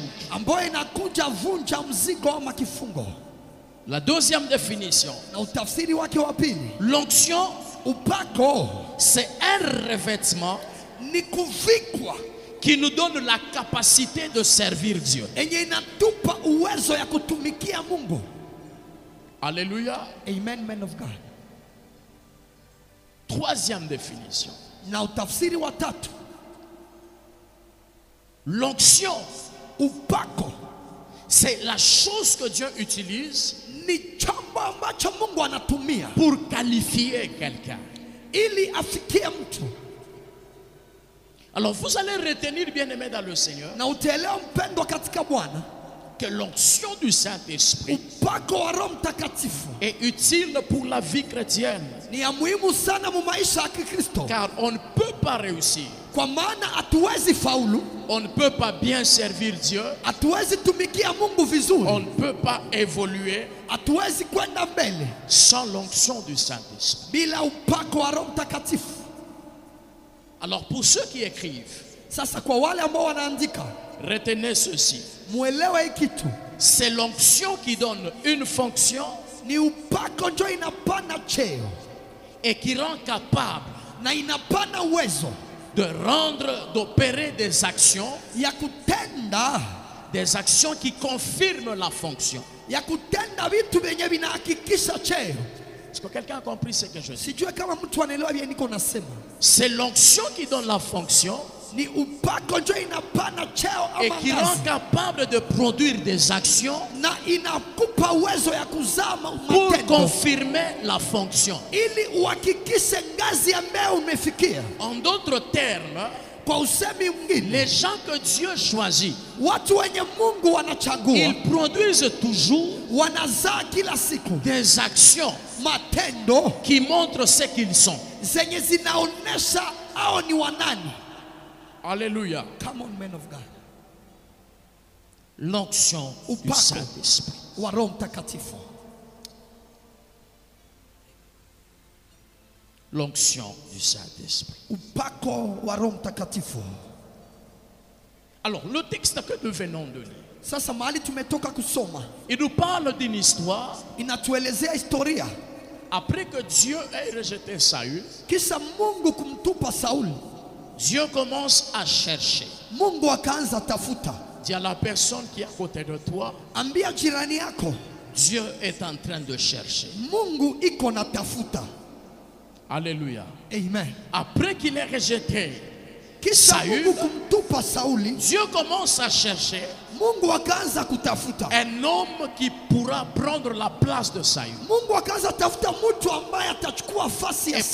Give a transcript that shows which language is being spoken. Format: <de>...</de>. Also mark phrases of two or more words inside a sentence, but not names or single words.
<sw>ambayo inakuja vunja mzigo ama kifungo.</sw> <fr>La deuxième définition,</fr> <sw>Na utafsiri wake wa pili,</sw> <fr>l'onction,</fr> <sw>upako</sw> <fr>c'est un revêtement</fr> <sw>ni kuvikwa</sw> <fr>qui nous donne la capacité de servir Dieu.</fr> <sw>yenye inatupa uwezo ya kutumikia Mungu.</sw> <fr>Alléluia.</fr> <en>Amen, man of God.</en> <fr>Troisième définition,</fr> <sw>Na utafsiri wa tatu,</sw> <fr>l'onction,</fr> <sw>upako</sw> <fr>c'est la chose que Dieu utilise</fr> <sw>ni chombo ambacho Mungu anatumia</sw> <fr>pour qualifier quelqu'un.</fr> <sw>ili afikie mtu.</sw> <fr>Alors vous allez retenir, bien-aimés dans le Seigneur,</fr> <sw>Na utaelewa mpendwa katika Bwana,</sw> <fr>que l'onction du Saint-Esprit</fr> <sw>upako wa Roho Mtakatifu</sw> <fr>est utile pour la vie chrétienne,</fr> <sw>ni ya muhimu sana mu maisha ya Kikristo,</sw> <fr>car on ne peut pas réussir,</fr> <sw>kwa maana hatuwezi faulu,</sw> <fr>on ne peut pas bien servir Dieu,</fr> <sw>hatuwezi tumikia Mungu</sw> <fr>on</fr> <sw>vizuri,</sw> <fr>ne peut pas évoluer</fr> <sw>hatuwezi kwenda mbele</sw> <fr>sans l'onction du Saint-Esprit.</fr> <sw>bila upako wa Roho Mtakatifu.</sw> <fr>Alors pour ceux qui écrivent,</fr> <sw>Sasa kwa wale ambao wanaandika,</sw> <fr>retenez ceci,</fr> <sw>muelewe hii kitu,</sw> <fr>c'est l'onction qui donne une fonction</fr> <sw>ni upako ndio inapana cheo</sw> <fr>et qui rend capable</fr> <sw>na inapana uwezo</sw> <fr>de rendre, d'opérer des actions</fr> <sw>ya kutenda</sw> <fr>qui confirment la fonction.</fr> <sw>ya kutenda vitu vyenye vinahakikisha cheo.</sw> <fr>Est-ce que quelqu'un a compris ce que je dis?</fr> <sw>Sijue kama mtu anaelewa vile niko nasema.</sw> <fr>C'est l'onction qui donne la fonction</fr> <sw>Ni upako ndio inapana cheo</sw> <fr>et</fr> <sw>ama</sw> <fr>qui rend</fr> <sw>ngazi,</sw> <fr>capable de produire des actions</fr> <sw>na inakupa uwezo ya kuzaa</sw> <fr>pour</fr> <sw>matendo</sw> <fr>confirmer la fonction.</fr> <sw>ili uhakikishe ngazi ambayo umefikia.</sw> <fr>En d'autres termes,</fr> <sw>Kwa usemi mwingine,</sw> <fr>les gens que Dieu choisit,</fr> <sw>watu wenye Mungu wanachagua</sw> <fr>ils produisent toujours</fr> <sw>wanazaa kila siku</sw> <fr>des actions</fr> <sw>matendo</sw> <fr>qui montrent ce qu'ils sont.</fr> <sw>zenye zinaonesha hao ni wanani.</sw> <fr>Alléluia.</fr> <en>Come on, men of God.</en> <fr>L'onction du</fr> <sw>Upako</sw> <fr>Saint-Esprit.</fr> <sw>wa Roho Mtakatifu.</sw> <fr>L'onction du Saint-Esprit.</fr> <sw>Upako wa Roho Mtakatifu.</sw> <fr>Alors, le texte que nous venons de lire,</fr> <sw>Sasa mahali tumetoka kusoma</sw> <fr>il nous parle d'une histoire</fr> <sw>inatuelezea historia</sw> <fr>Après que Dieu ait rejeté Saül,</fr> <sw>kisha Mungu kumtupa Sauli,</sw> <fr>Dieu commence à chercher.</fr> <sw>Mungu akaanza tafuta.</sw> <fr>Dis à la personne qui est à côté de toi,</fr> <sw>Ambia jirani yako,</sw> <fr>Dieu est en train de chercher.</fr> <sw>Mungu iko na tafuta.</sw> <fr>Alléluia. Amen. Après qu'il ait rejeté</fr> <sw>Kisha</sw> <fr>Saül,</fr> <sw>Mungu kumtupa Sauli,</sw> <fr>Dieu commence à chercher</fr> <sw>Mungu akaanza kutafuta.</sw> <fr>un homme qui pourra prendre la place de Saül.</fr> <sw>Mungu akaanza tafuta mtu ambaye atachukua fasi ya</sw>